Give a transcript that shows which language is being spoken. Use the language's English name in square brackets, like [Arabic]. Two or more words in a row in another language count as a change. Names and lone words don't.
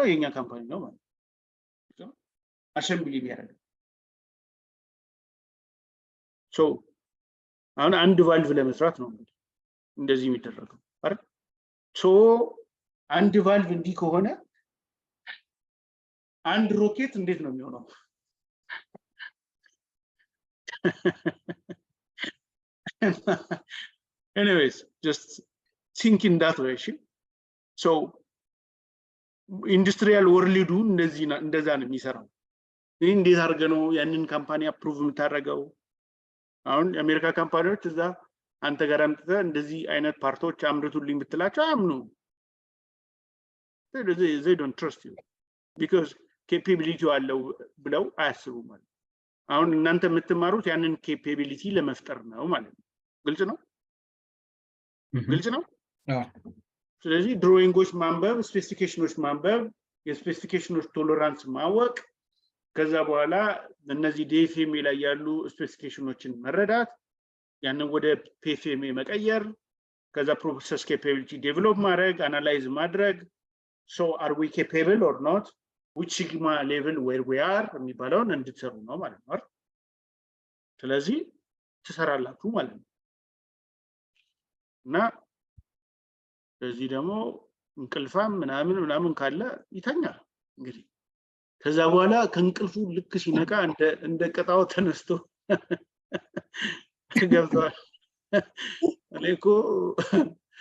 [Amharic] የኛ ካምፓኒ ነው ማለት ነው። አሰምብሊ ቢያደርግ ሶ አሁን አንድ ቫልቭ ለመስራት ነው እንደዚህ የሚደረገው አይደል? ሶ አንድ ቫልቭ እንዲህ ከሆነ አንድ ሮኬት እንዴት ነው የሚሆነው? [English] Anyways, just think in that way. So industrial world [Amharic] እንደዛ ነው የሚሰራው። ይሄ እንዴት አድርገህ ነው ያንን ካምፓኒ አፕሩቭ የምታደርገው? አሁን የአሜሪካ ካምፓኒዎች እዛ አንተ ጋር አምጥተህ እንደዚህ አይነት ፓርቶች አምርቱልኝ ብትላቸው አያምኑ። [English] they don't trust you because capability [Amharic] አለው ብለው አያስቡም ማለት ነው። አሁን እናንተ የምትማሩት ያንን ኬፓቢሊቲ ለመፍጠር ነው ማለት ነው። ግልጽ ነው? ግልጽ ነው? ስለዚህ ድሮይንጎች ማንበብ፣ ስፔሲፊኬሽኖች ማንበብ፣ የስፔሲፊኬሽኖች ቶለራንስ ማወቅ፣ ከዛ በኋላ እነዚህ ዲኤፍኤምኤ ላይ ያሉ ስፔሲፊኬሽኖችን መረዳት፣ ያንን ወደ ፒኤፍኤምኤ መቀየር፣ ከዛ [English] process capability develop [Amharic] ማድረግ፣ አናላይዝ ማድረግ [English] so are we capable or not which sigma level where we are [Amharic] የሚባለውን እንድትሰሩ ነው ማለት ነው። ስለዚህ ትሰራላችሁ ማለት ነው። እና እዚህ ደግሞ እንቅልፋም ምናምን ካለ ይተኛል እንግዲህ። ከዛ በኋላ ከእንቅልፉ ልክ ሲነቃ እንደ ቀጣው ተነስቶ ገብቷል። እኔ እኮ